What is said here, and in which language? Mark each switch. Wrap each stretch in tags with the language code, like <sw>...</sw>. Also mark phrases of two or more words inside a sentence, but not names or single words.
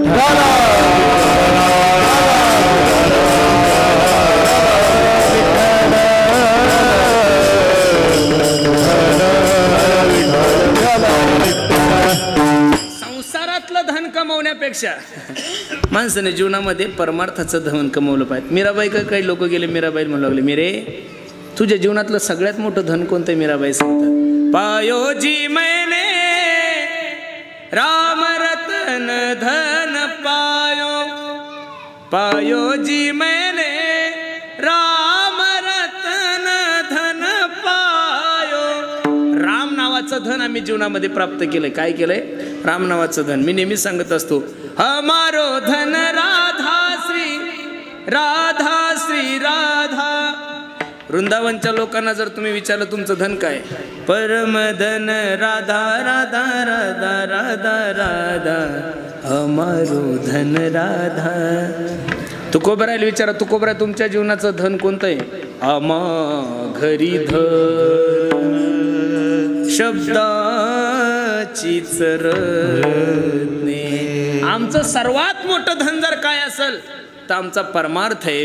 <mr>संसारातलं धन कमवण्यापेक्षा माणसाने जीवनामध्ये परमार्थाचं धन कमवलं पाहिजे. मीराबाई काही लोक गेले, मीराबाई म्हणू लागले, मीरे तुझ्या जीवनातलं सगळ्यात मोठं धन कोणतं? मीराबाई सांगतात,</mr> <hi>पायो जी मैंने राम रतन धन पायो, पायो जी मैंने राम रतन धन पायो.</hi> <mr>राम नावाचं धन आम्ही जीवनामध्ये प्राप्त केलंय. काय केलंय? राम नावाचं धन. मी नेहमी सांगत असतो,</mr> <hi>हमारो धन राधा श्री राधा श्री राधा.</hi> <mr>वृंदावनच्या लोकांना जर तुम्ही विचारलं तुमचं धन काय,</mr> <hi>परम धन राधा राधा राधा राधा राधा, हमारो धन राधा.</hi> <mr>तुकोबरायला विचारा, तुकोबराय तुमच्या जीवनाचं धन कोणतं आहे? आमा घरी धन शब्दाची चरणे. आमचं सर्वात मोठं धन जर काय असेल तर आमचा परमार्थ आहे.</mr>